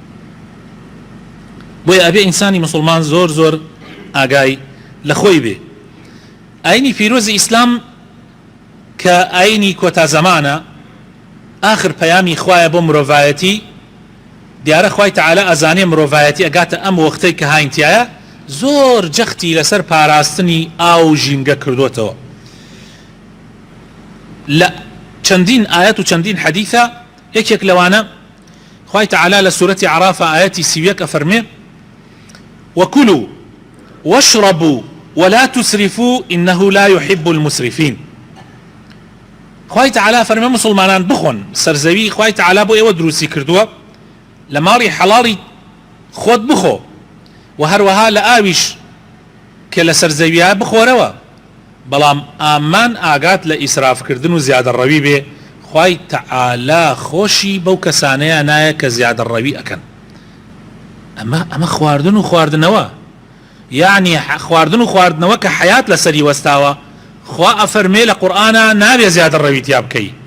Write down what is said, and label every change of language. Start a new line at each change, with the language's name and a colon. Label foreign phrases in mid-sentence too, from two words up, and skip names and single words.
Central Kurdish: بۆیە ئەبێ ئینسانی مسلمان زۆر زۆر ئاگای لە خۆی بێ ئاینی پیرۆزی ئیسلام کە ئاینی کۆتا زەمانە آخر پەیامی خوایە بۆ مرۆڤایەتی دیارە خوای تەعالی ئەزانێ مرۆڤایەتی ئەگاتە ئەم وەختەی کە هاینتیایە زۆر جەختی لەسەر پاراستنی ئاو ژینگە کردوتەوە لە چەندین ئاەت و چەندین حەدیثە یەکێک لەوانە خوای تەعالی لە سورەتی عەرافە ئاەتی 31 ئەفەرمێ
Arabic: وكلوا واشربوا ولا تسرفوا إنه لا يحب المسرفين
Central Kurdish: خوای تەعالی فەرمێ مسلمانان بخۆن سەرزەوی خوای تەعالی بۆ ئێوە دروستی کردووە لە ماڵی حەڵاڵی خۆت بخۆ و هەروەها لە ئاویش کە لە سەرزەویە بخۆرەوە بەڵام ئامان ئاگات لە ئیسرافکردن و زیادەڕەوی بێ خوای تەعالی خۆشی بەو کەسانەیە نایە کە زیادەڕەوی ئەکەن ئەمە خواردن و خواردنەوە یعنی خواردن و خواردنەوە کە حەیات لەسەری وەستاوە خوا ئەفەرمێ لە قورئانە نابێ زیادەڕەوی تیا بکەی